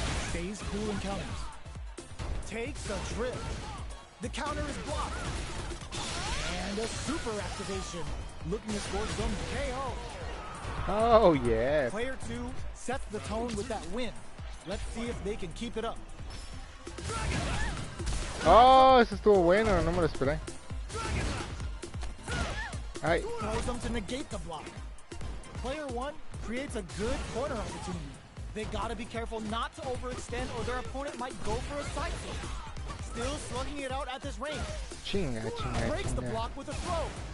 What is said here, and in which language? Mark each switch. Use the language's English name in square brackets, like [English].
[English] Stays cool and counters. Takes a trip. The counter is blocked. And a super activation. Looking to score some KO. Oh, yeah. Player 2 sets the tone with that win. Let's see if they can keep it up. [Spanish] Oh, eso estuvo bueno, no me lo esperé. Ay, [English] Throws them to negate the block. Player 1 creates a good corner opportunity. They gotta be careful not to overextend or their opponent might go for a side flip. Still slugging it out at this range. [Spanish] chinga. [English] Breaks the block with a throw.